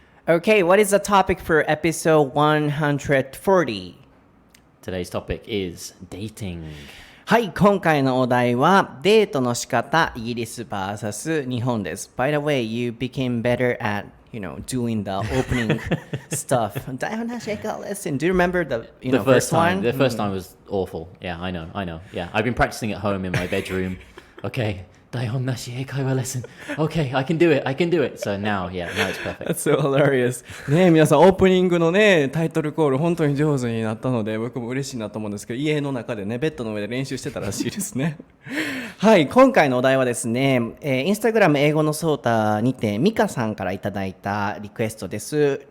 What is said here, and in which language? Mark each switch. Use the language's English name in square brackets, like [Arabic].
[English] Okay, what is the topic for episode 140? Today's topic is dating. [Japanese] はい、今回のお題はデートの仕方、イギリス vs 日本です。 [English] By the way, you became better at doing the opening stuff. 台本なし英会話 lesson. Do you remember the first one? The first time was awful. Yeah, I know. Yeah, I've been practicing at home in my bedroom. Okay, 台本なし英会話レッスン Okay, I can do it So now it's perfect. That's so hilarious. [Japanese] ね、皆さんオープニングのねタイトルコール本当に上手になったので僕も嬉しいなと思うんですけど、家の中でねベッドの上で練習してたらしいですねはい、今回のお題はですね、インスタグラム英語のソータにてミカさんからいただいたリクエストです。